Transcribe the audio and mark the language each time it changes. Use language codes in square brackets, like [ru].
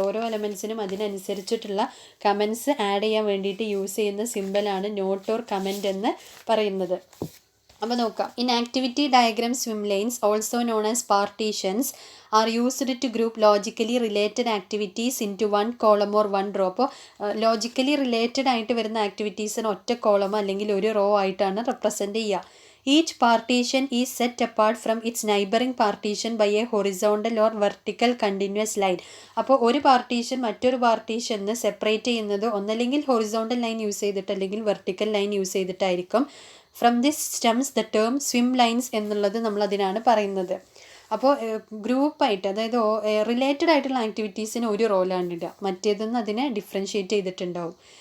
[ml] ഓരോ എലമെൻറ്റ്സിനും അതിനനുസരിച്ചിട്ടുള്ള comments add ചെയ്യാൻ വേണ്ടിയിട്ട് യൂസ് ചെയ്യുന്ന സിമ്പലാണ് നോട്ട് ഓർ കമൻറ്റ് എന്ന് പറയുന്നത്. അപ്പോൾ നോക്കാം. [en] In activity diagram swim lines also known as partitions are used to group logically related activities into one column or one row. [ml] അപ്പോൾ ലോജിക്കലി റിലേറ്റഡ് ആയിട്ട് വരുന്ന ആക്ടിവിറ്റീസിന് ഒറ്റ കോളമോ അല്ലെങ്കിൽ ഒരു റോ ആയിട്ടാണ് റെപ്രസെൻറ്റ് ചെയ്യുക. [en] Each partition is set apart from its neighboring partition by a horizontal or vertical continuous line. [ml] അപ്പോൾ ഒരു പാർട്ടീഷൻ മറ്റൊരു പാർട്ടീഷന് സെപ്പറേറ്റ് ചെയ്യുന്നത് ഒന്നല്ലെങ്കിൽ ഹൊറിസോണ്ടൽ ലൈൻ യൂസ് ചെയ്തിട്ട് അല്ലെങ്കിൽ vertical line use ചെയ്തിട്ടായിരിക്കും. [en] from this stems the term swim lines [ml] എന്നുള്ളത് നമ്മൾ അതിനാണ് പറയുന്നത്. അപ്പോൾ ഗ്രൂപ്പായിട്ട് അതായത് റിലേറ്റഡ് ആയിട്ടുള്ള ആക്ടിവിറ്റീസിന് ഒരു റോലാണ് ഇടുക, മറ്റേതെന്ന് അതിനെ ഡിഫറൻഷ്യേറ്റ് ചെയ്തിട്ടുണ്ടാവും.